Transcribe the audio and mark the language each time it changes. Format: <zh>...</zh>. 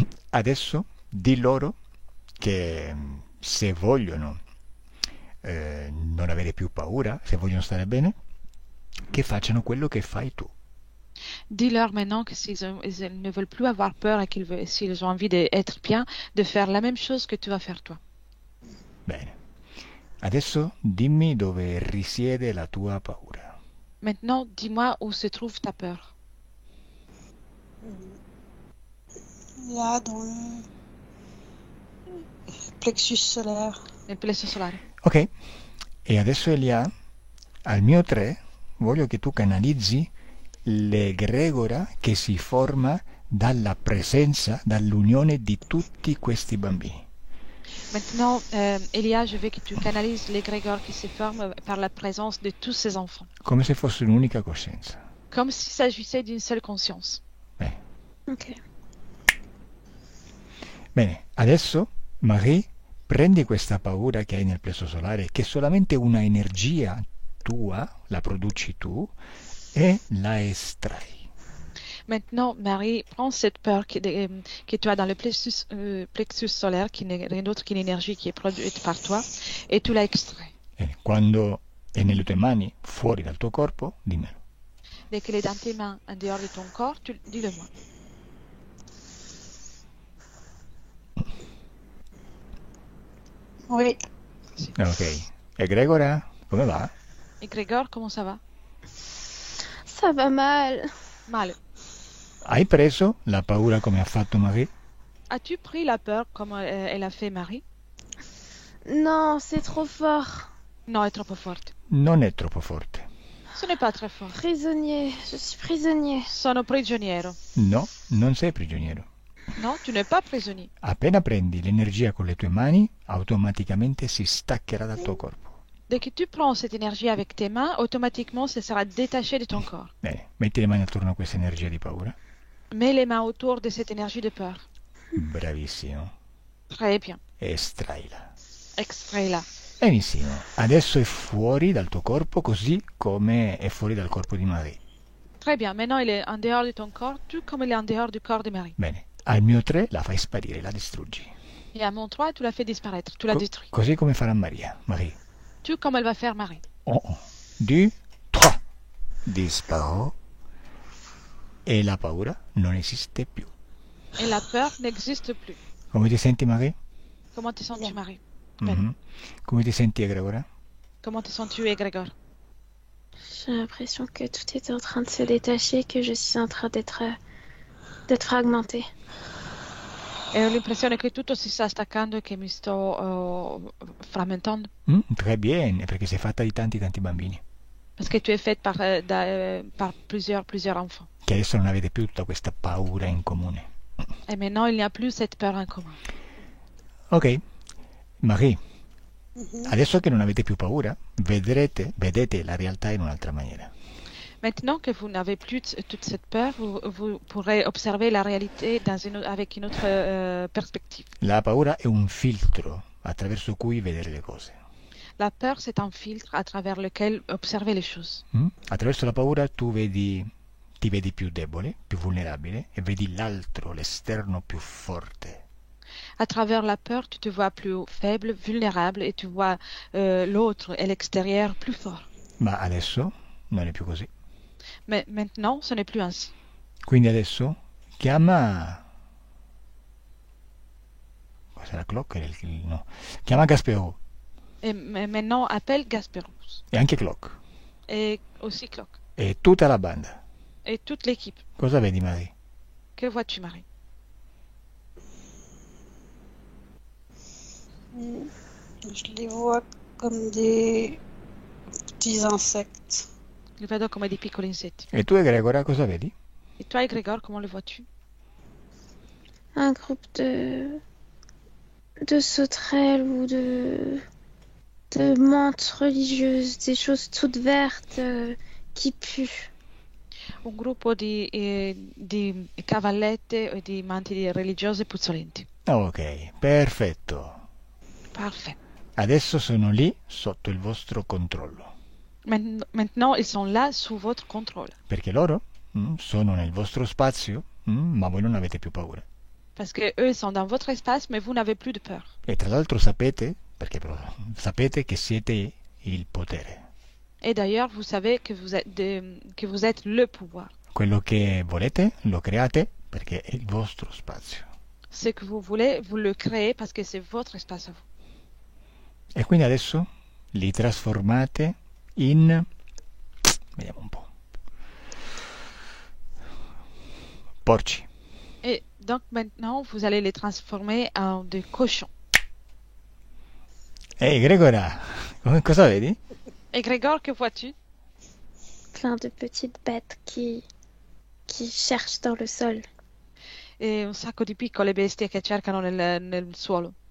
<it>Adesso di loro che se vogliono non avere più paura, se vogliono stare bene, che facciano quello che fai tu.</it> <fr>Dis-leur maintenant que ils ne veulent plus avoir peur et s'ils ont envie d'être bien, de faire la même chose que tu vas faire toi.</fr> <it>Bene. Adesso dimmi dove risiede la tua paura.</it> <fr>Maintenant, dis-moi où se trouve ta peur. Là, dans le plexus solaire.</fr> <it>Nel plesso solare. Ok. E adesso Elia, al mio 3, voglio che tu canalizzi l'egregora che si forma dalla presenza, dall'unione di tutti questi bambini.</it> <fr>Maintenant, Elia, je veux que tu canalises l'égrégore qui se forme par la présence de tous ces enfants.</fr> <it>Come se fosse un'unica coscienza.</it> <fr>Comme s'il s'agissait d'une seule conscience.</fr> <it>Bene. Ok. Bene, adesso Marie, prendi questa paura che hai nel plesso solare, che è solamente una energia tua, la produci tu, e la estrai.</it> <fr>Maintenant, Marie, prends cette peur que tu as dans le plexus solaire, qui n'est rien d'autre qu'une énergie qui est produite par toi, et tu la extrais.</fr> <it>Quando è nelle tue mani, fuori dal tuo corpo, dimmelo.</it> <fr>Dès qu'elle est dans tes mains, en dehors de ton corps, dis-le-moi. Oui.</fr> <it>Ok. Egregora, come va?</it> <fr>Égrégore, comment ça va? Ça va mal. Mal.</fr> <it>Hai preso la paura come ha fatto Marie?</it> <fr>As-tu pris la peur comme elle a fait Marie? Non, c'est trop fort.</fr> <it>Non, è troppo forte. Non è troppo forte.</it> <fr>Ce n'est pas très fort. Prisonnier, je suis prisonnier.</fr> <it>Sono prigioniero. No, non sei prigioniero.</it> <fr>Non, tu n'es pas prisonnier.</fr> <it>Appena prendi l'energia con le tue mani, automaticamente si staccherà dal tuo corpo.</it> <fr>Dès que tu prends cette énergie avec tes mains, automatiquement, ça sera détaché de ton corps.</fr> <it>Bene, metti le mani attorno a questa energia di paura.</it> <fr>Mets les mains autour de cette énergie de peur.</fr> <it>Bravissimo.</it> <fr>Très bien.</fr> <it>Estraila.</it> <fr>Extrais-la.</fr> <it>Benissimo. Adesso è fuori dal tuo corpo così come è fuori dal corpo di Marie.</it> <fr>Très bien, maintenant il est en dehors de ton corps, tout comme il est en dehors du corps de Marie.</fr> <it>Bene, al mio 3 la fai sparire, la distruggi.</it> <fr>Et à mon 3, tu l'as fait disparaître, tu l'as détruit.</fr> <it>Così come farà Maria. Marie.</it> <fr>Tout comme elle va faire Marie. 1, 2, 3.</fr> <it>Disparò e la paura non esiste più.</it> <fr>Et la peur n'existe plus.</fr> <it>Come ti senti, Marie?</it> <fr>Comment te sens-tu, Bien. Marie?</fr> <it>Mhm. Come ti senti, Egregora?</it> <fr>Comment te sens-tu, Égrégore? J'ai l'impression que tout est en train de se détacher, que je suis en train d'être fragmentée.</fr> <it>E ho l'impressione che tutto si sta staccando e che mi sto frammentando.</it> <fr>Très bien,</fr> <it>perché sei fatta di tanti bambini.</it> <fr>Parce que tu es faite par plusieurs enfants.</fr> <it>Che adesso non avete più tutta questa paura in comune.</it> <fr>Et maintenant, il n'y a plus cette peur en commun.</fr> <it>Ok, Marie, adesso che non avete più paura, vedete la realtà in un'altra maniera.</it> <fr>Maintenant que vous n'avez plus toute cette peur, vous pourrez observer la réalité avec une autre perspective.</fr> <it>La paura è un filtro attraverso cui vedere le cose.</it> <fr>La peur, c'est un filtre à travers lequel observer les choses.</fr> <it>Attraverso la paura tu ti vedi più debole, più vulnerabile e vedi l'altro, l'esterno più forte.</it> <fr>À travers la peur, tu te vois plus faible, vulnérable et tu vois l'autre et l'extérieur plus fort.</fr> <it>Ma adesso non è più così.</it> <fr>Mais maintenant, ce n'est plus ainsi.</fr> <it>Quindi adesso chiama... Cos'è la clock? No. Chiama Gasperou</it> <fr>Et maintenant, appelle Gasperus</fr> <it>e anche Clock</it> <fr>et aussi Clock</fr> <it>e tutta la banda.</it> <fr>et toute l'équipe.</fr> <it>Cosa vedi, Marie?</it> <fr>Que vois-tu, Marie? Je les vois comme des petits insectes.</fr> <it>Li vedo come dei piccoli insetti. E tu, Gregora, cosa vedi?</it> <fr>Et toi, Égrégore, comment le vois-tu? Un groupe de sauterelles ou de menthes religieuses, des choses toutes vertes qui puent.</fr> <it>Un gruppo di cavallette e di manti religiose puzzolenti. Ok, perfetto.</it> <fr>Parfait.</fr> <it>Adesso sono lì sotto il vostro controllo.</it> <fr>Maintenant, ils sont là sous votre contrôle.</fr> <it>Perché loro sono nel vostro spazio, ma voi non avete più paura.</it> <fr>Parce que eux sont dans votre espace, mais vous n'avez plus de peur.</fr> <it>E tra l'altro sapete, perché però sapete che siete il potere.</it> <fr>Et d'ailleurs, vous savez que vous êtes le pouvoir.</fr> <it>Quello che volete lo create perché è il vostro spazio.</it> <fr>Ce que vous voulez, vous le créez parce que c'est votre espace à vous.</fr> <it>E quindi adesso li trasformate in... Vediamo un po'. Porci.</it> <fr>Et donc maintenant, vous allez les transformer en des cochons.</fr> <it>Ehi, Gregora, cosa vedi?</it> <fr>Et Grégor, que vois-tu? Plein de petites bêtes qui cherchent dans le sol.</fr> <it>E un sacco di piccole bestie che cercano nel suolo.</it>